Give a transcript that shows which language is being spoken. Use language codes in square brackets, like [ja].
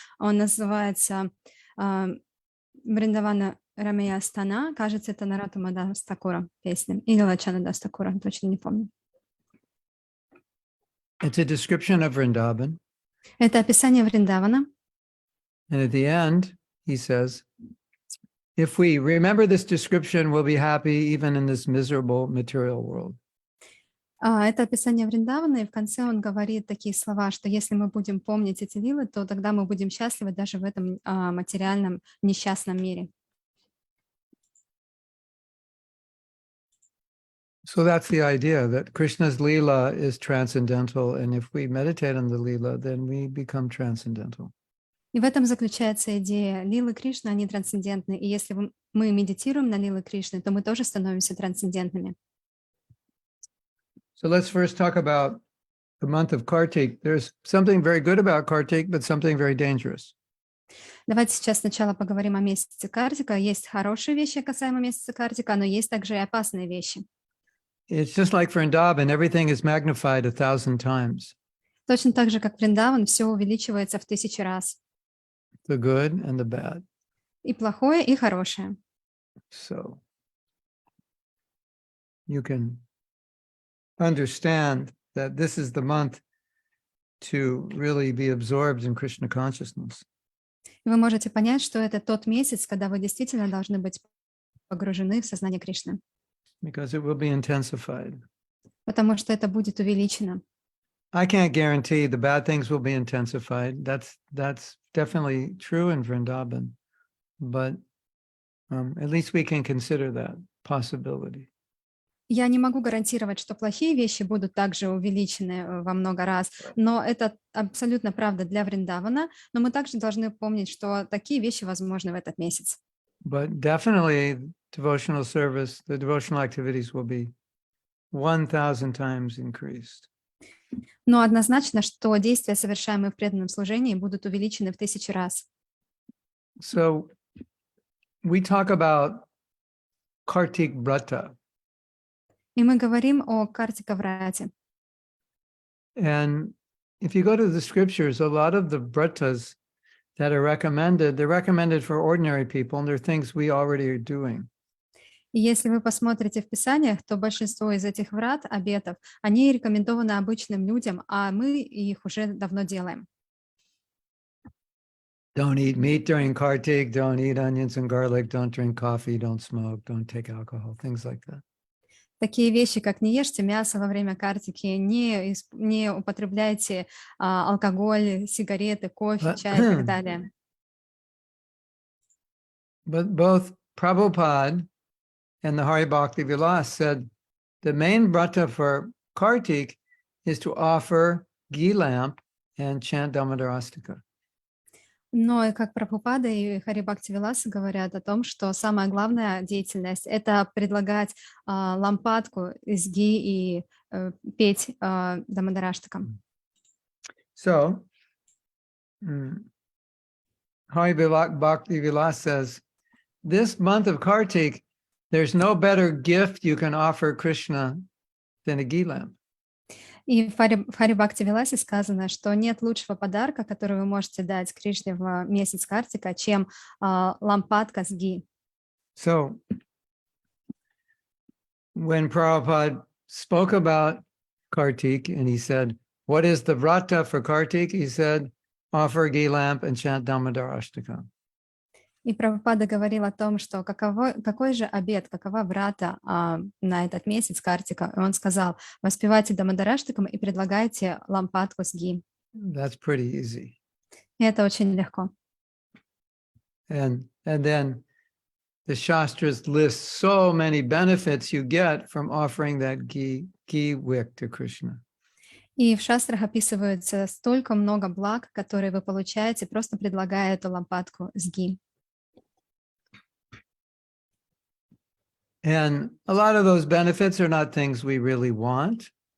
[ru] Он называется Вриндавана Рамея Астана. Кажется, это Наротама Дас Такура песня. Или Лачана Дас Такура, точно не помню. [en] It's a description of Vrindavan. [ru] Это описание Вриндавана. [en] And at the end, he says, if we remember this description, we'll be happy even in this miserable material world. [ru] Это описание Вриндавана, и в конце он говорит такие слова, что если мы будем помнить эти лилы, то тогда мы будем счастливы даже в этом материальном несчастном мире. [en] So that's the idea, that Krishna's Leela is transcendental, and if we meditate on the Leela, then we become transcendental. [ru] И в этом заключается идея. Лилы Кришны, они трансцендентны. И если мы медитируем на лилы Кришны, то мы тоже становимся трансцендентными. [en] So let's first talk about the month of Kartik. There's something very good about Kartik, but something very dangerous. [ru] Давайте сейчас сначала поговорим о месяце Картика. Есть хорошие вещи касаемо месяца Картика, но есть также и опасные вещи. [en] It's just like Vrindavan, everything is magnified 1,000 times. [ru] Точно так же, как Вриндаван, все увеличивается в 1000 раз. [en] The good and the bad. [ru] И плохое, и хорошее. [en] So you can understand that this is the month to really be absorbed in Krishna consciousness. [ru] И вы можете понять, что это тот месяц, когда вы действительно должны быть погружены в сознание Кришны. [en] Because it will be intensified. [ru] Потому что это будет увеличено. [en] I can't guarantee the bad things will be intensified. That's definitely true in Vrindavan, but at least we can consider that possibility. [ru] Я не могу гарантировать, что плохие вещи будут также увеличены во много раз, но это абсолютно правда для Вриндавана, но мы также должны помнить, что такие вещи возможны в этот месяц. [en] But definitely devotional service, the devotional activities will be 1,000 times increased. [ru] Но однозначно, что действия, совершаемые в преданном служении, будут увеличены в 1000 раз. [en] So we talk about Kartik Vrata, [ru] И мы говорим о Картика Врате. [en] and if you go to the scriptures, a lot of the vratas that are recommended, they're recommended for ordinary people, and they're things we already are doing. [ru] И если вы посмотрите в Писаниях, то большинство из этих врат, обетов, они рекомендованы обычным людям, а мы их уже давно делаем. [en] Don't eat meat during Kartik, don't eat onions and garlic, don't drink coffee, don't smoke, don't take alcohol, things like that. [ru] Такие вещи, как не ешьте мясо во время картики, не употребляйте алкоголь, сигареты, кофе, чай и так далее. [en] But both Prabhupada and the Hari Bhakti Vilas said the main vrata for Kartik is to offer ghee lamp and chant Damodarastika. [ru] Но и как Прабхупада и Хари Бхакти Виласа говорят о том, что самая главная деятельность — это предлагать лампадку из ги и петь Дамадараштакам. [en] So, Hari Bhakti Vilas says, this month of Kartik, there's no better gift you can offer Krishna than a ghee lamp. [ru] И в Хари Бхакти Виласе сказано, что нет лучшего подарка, который вы можете дать Кришне в месяц Картика, чем лампадка с ги. [en] So, when Prabhupada spoke about Kartik and he said, what is the vrata for Kartik? He said, offer a ghee lamp and chant Damodarashtaka. [ru] И Прабхупада говорил о том, что какой же обет, какова врата на этот месяц Картика. И он сказал, воспевайте Дамадараштакам и предлагайте лампадку с ги. [en] That's pretty easy. [ru] И это очень легко. [en] And then the Shastras list so many benefits you get from offering that ghee wick to Krishna. [ru] И в шастрах описывается столько много благ, которые вы получаете, просто предлагая эту лампадку с ги. [en] And a lot of those benefits are not things we really want.